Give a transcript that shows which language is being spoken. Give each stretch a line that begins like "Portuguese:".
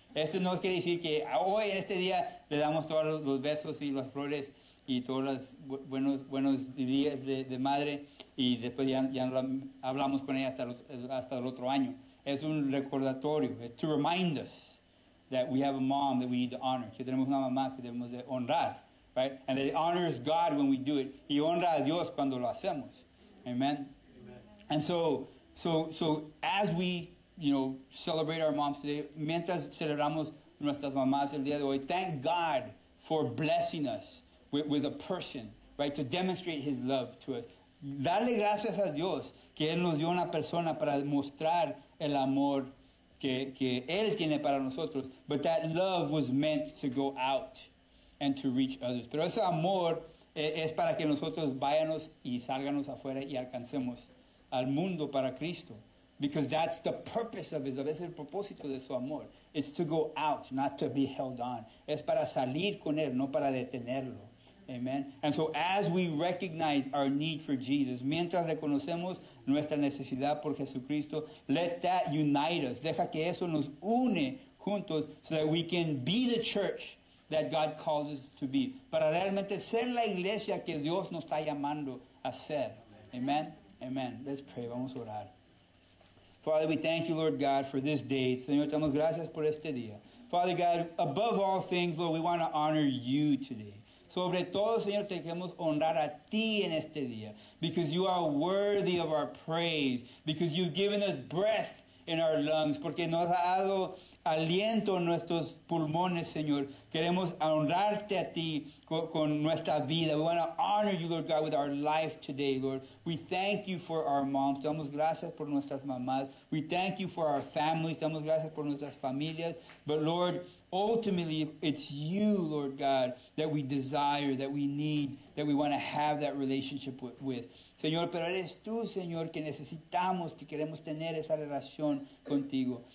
Spanish: Esto no quiere decir que hoy, este día, le damos todos los besos y las flores y todos los buenos días de madre, y después ya no hablamos con ella hasta el otro año. Es un recordatorio.
English: It's to remind us that we have a mom that we need to honor.
Spanish: Que tenemos una mamá que debemos de honrar.
English: Right? And that it honors God when we do it.
Spanish: Y honra a Dios cuando lo hacemos.
English: Amen? And so as we, celebrate our moms today,
Spanish: mientras celebramos nuestras mamás el día de hoy,
English: thank God for blessing us with a person, right? To demonstrate His love to us.
Spanish: Darle gracias a Dios que Él nos dio una persona para mostrar el amor que Él tiene para nosotros.
English: But that love was meant to go out and to reach others.
Spanish: Pero ese amor es para que nosotros vayamos y salgamos afuera y alcancemos al mundo para Cristo.
English: Because that's the purpose of His love.
Spanish: Es el propósito de su amor.
English: It's to go out, not to be held on.
Spanish: Es para salir con Él, no para detenerlo.
English: Amen. And so as we recognize our need for Jesus,
Spanish: mientras reconocemos nuestra necesidad por Jesucristo,
English: let that unite us.
Spanish: Deja que eso nos une juntos
English: so that we can be the church that God calls us to be.
Spanish: Para realmente ser la iglesia que Dios nos está llamando a ser.
English: Amen. Amen. Let's pray.
Spanish: Vamos a orar.
English: Father, we thank you, Lord God, for this day.
Spanish: Señor, te damos gracias por este día.
English: Father God, above all things, Lord, we want to honor you today.
Spanish: Sobre todo, Señor, te queremos honrar a ti en este día.
English: Because you are worthy of our praise. Because you've given us breath in our lungs.
Spanish: Porque nos ha dado aliento en nuestros pulmones, Señor. Queremos honrarte a ti con nuestra vida.
English: We want to honor you, Lord God, with our life today, Lord. We thank you for our moms.
Spanish: Te damos gracias por nuestras mamás.
English: We thank you for our families.
Spanish: Te damos gracias por nuestras familias.
English: But, Lord, ultimately, it's you, Lord God, that we desire, that we need, that we want to have that relationship with.
Spanish: Señor, pero eres tú, Señor, que necesitamos, que queremos tener esa relación contigo.